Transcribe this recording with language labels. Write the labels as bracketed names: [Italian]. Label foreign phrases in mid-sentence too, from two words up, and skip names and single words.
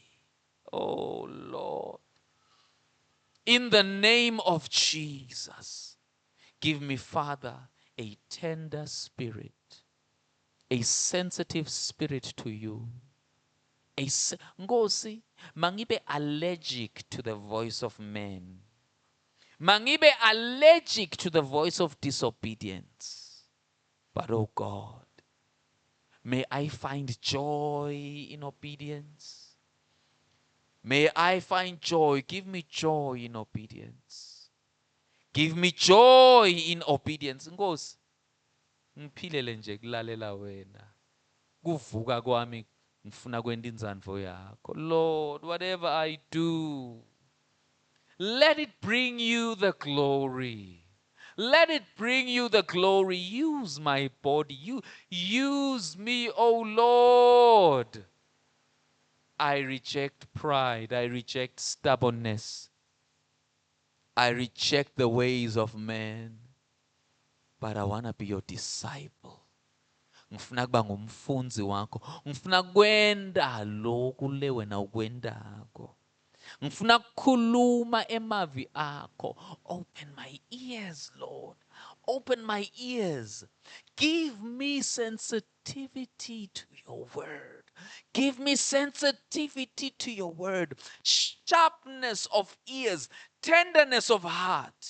[English] Oh Lord. In the name of Jesus, give me, Father, a tender spirit, a sensitive spirit to you. [Swati] Nkosi, mangibe [English] allergic to the voice of men. Mangibe allergic to the voice of disobedience. But oh God, may I find joy in obedience. May I find joy. Give me joy in obedience. Give me joy in obedience. [Swati] Nkosi, ngiphilele nje kulalela wena. Kuvuka kwami ngifuna kwenda inzandvo yakho. [English] Lord, whatever I do, let it bring you the glory. Let it bring you the glory. Use my body. You use me, oh Lord. I reject pride. I reject stubbornness. I reject the ways of man. But I want to be your disciple. [Swati] Ngifuna kuba ngumfunzi wakho. Ngifuna kwenda lokhu le wena ukwendako. Ngifuna kukhuluma emavi akho. [English] Open my ears, Lord. Open my ears. Give me sensitivity to your word. Give me sensitivity to your word. Sharpness of ears. Tenderness of heart.